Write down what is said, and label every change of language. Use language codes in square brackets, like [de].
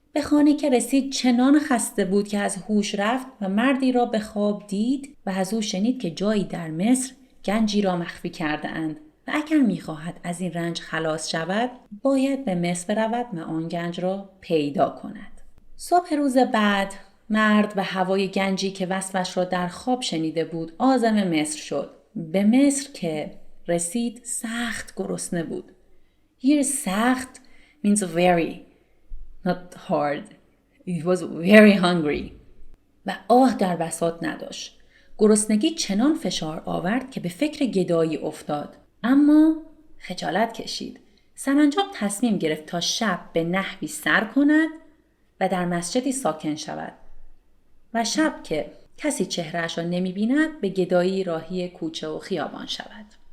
[fa] به خانه که رسید چنان خسته بود که از هوش رفت و مردی را به خواب دید و از او شنید که جایی در مصر گنجی را مخفی کرده اند و اگر میخواهد از این رنج خلاص شود باید به مصر برود و آن گنج را پیدا کند. صبح روز بعد مرد و هوای گنجی که وصفش را در خواب شنیده بود عازم مصر شد. به مصر که رسید سخت گرسنه بود. [en] Here سخت means very, not hard. He was very hungry. [fa] و آه در بساط نداشت. گرسنگی چنان فشار آورد که به فکر گدایی افتاد. اما خجالت کشید. سرانجام تصمیم گرفت تا شب به نحوی سر کند و در مسجدی ساکن شود. و شب که کسی چهرهش را نمی بیند به گدایی راهی کوچه و خیابان شود.